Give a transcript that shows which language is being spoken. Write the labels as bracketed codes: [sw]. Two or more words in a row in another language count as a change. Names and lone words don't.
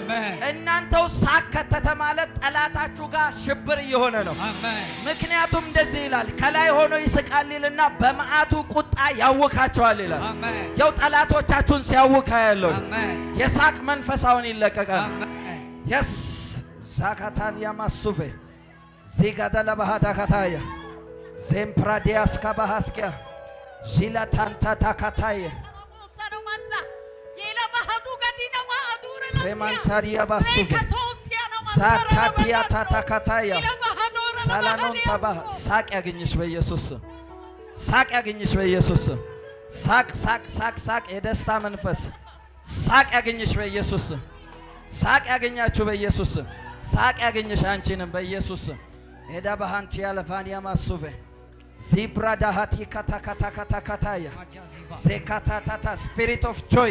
[am] እናንተ ውስጥ ሳቅ ከተተ ማለት ጠላታችሁ ጋር ሽብር እየሆነ ነው። አሜን። ምክንያቱም እንደዚህ ይላል፣ ከላይ ሆኖ ይስቃል ይልና በመዓቱ ቁጣ ያውካቸዋል ይላል። አሜን። ያው ጠላቶቻችሁን ሲያውካ ያለው የሳቅ መንፈሳውን ይለቀቃል። አሜን። የስ ሳካታንያ ማሱቬ ዚጋዳላ ባህታ ካታያ ዜምፕራዲያስ ካባሃስኪያ ዚላ ታንታ ታካታየ ሬማንታሪያ ባሱቬ ዛካቲያ ታታካታያ ሳላኖን ታባ ሳቅ ያገኝሽ በኢየሱስ ስም። ሳቅ ያገኝሽ በኢየሱስ ስም። ሳቅ የደስታ መንፈስ ሳቅ ያገኝሽ በኢየሱስ ስም። ሳቅ ያገኛችሁ በኢየሱስ ስም። ሳቅ ያገኝሽ አንቺንም በኢየሱስ ስም። ሄዳ ባሃንቲ ያለፋንያ ማሱቬ ዚብራዳሃቲ ካታካታካታያ ዜካታታታ [en] spirit of